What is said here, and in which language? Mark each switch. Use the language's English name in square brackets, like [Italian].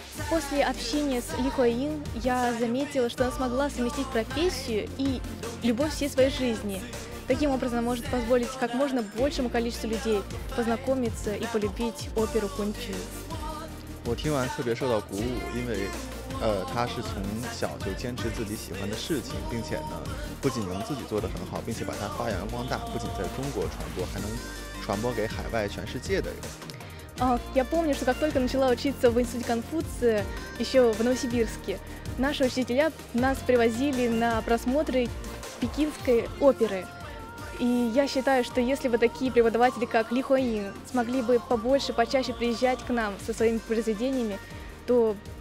[Russian] После общения с Ли Хуэйин я заметила, что она смогла совместить профессию и любовь всей своей жизни. Таким образом, она может позволить как можно большему количеству людей познакомиться и полюбить оперу Kunqu. [Chinese] 我听完特别受到鼓舞，因为他是从小就坚持自己喜欢的事情，并且呢，不仅能自己做得很好，并且把它发扬光大，不仅在中国传播，还能传播给海外全世界的人。 [Russian] Я помню, что как только начала учиться в институте Конфуция, еще в Новосибирске, наши учителя нас привозили на просмотры пекинской оперы. И я считаю, что если бы такие преподаватели, как Ли Хуэйин, смогли бы побольше, почаще приезжать к нам со своими произведениями, то